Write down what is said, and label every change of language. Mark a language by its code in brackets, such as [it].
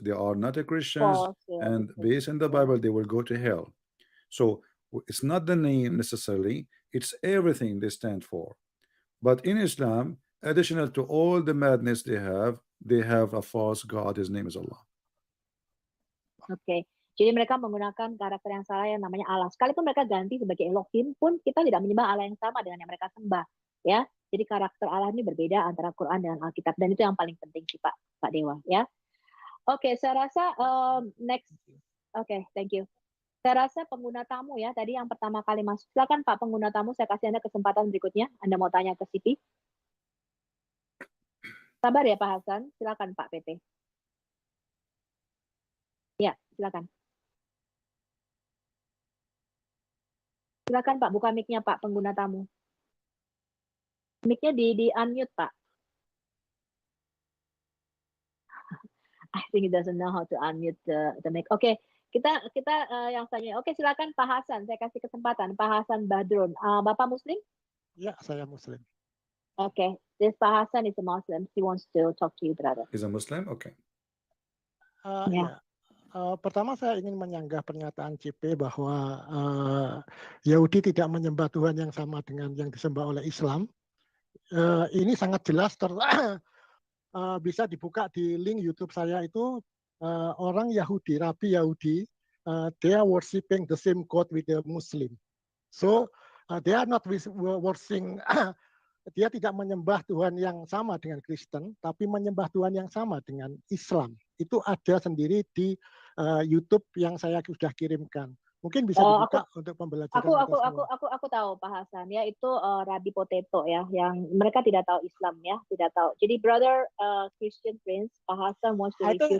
[en] They are not a Christians, False, yeah, and okay. based in the Bible, they will go to hell. So it's not the name necessarily, it's everything they stand for. But in Islam, additional to all the madness they have a false God. His name is Allah. [id] Oke. Jadi mereka menggunakan karakter yang salah yang namanya Allah. Sekalipun mereka ganti sebagai Elohim pun kita tidak menyembah Allah yang sama dengan yang mereka sembah, ya. Jadi karakter Allah ini berbeda antara Quran dan Alkitab, dan itu yang paling penting sih Pak Dewa, ya. Oke, saya rasa next. Oke, [en] thank you. [id] Saya rasa pengguna tamu ya, tadi yang pertama kali masuk. Silakan Pak pengguna tamu, saya kasih Anda kesempatan berikutnya. Anda mau tanya ke Siti. Sabar ya Pak Hasan, silakan Pak PT. Ya, silakan. Silakan Pak, buka mic-nya Pak pengguna tamu. Mic-nya di unmute Pak. [en] I think he doesn't know how to unmute the mic. [id] Oke, kita yang tanya. Oke, silakan Pak Hasan, saya kasih kesempatan. Pak Hasan Badrun, Bapak Muslim? Ya, saya Muslim. [en] Oke, this Pak Hasan is a Muslim. He wants to talk to you, brother. He's a Muslim? Okay. Ya. [id] Pertama saya ingin menyanggah pernyataan CP bahwa Yahudi tidak menyembah Tuhan yang sama dengan yang disembah oleh Islam. Ini sangat jelas bisa dibuka di link YouTube saya itu, orang Yahudi, Rabi Yahudi, [en] they are worshiping the same God with the Muslim. So they are not worshiping [id] dia tidak menyembah Tuhan yang sama dengan Kristen, tapi menyembah Tuhan yang sama dengan Islam. Itu ada sendiri di YouTube yang saya sudah kirimkan. Mungkin bisa dibuka untuk pembelajaran. Aku tahu Pak Hasan ya, itu Rabi Potato ya, yang mereka tidak tahu Islam ya, tidak tahu. Jadi [en] brother Christian Prince, Pak Hasan wants to refute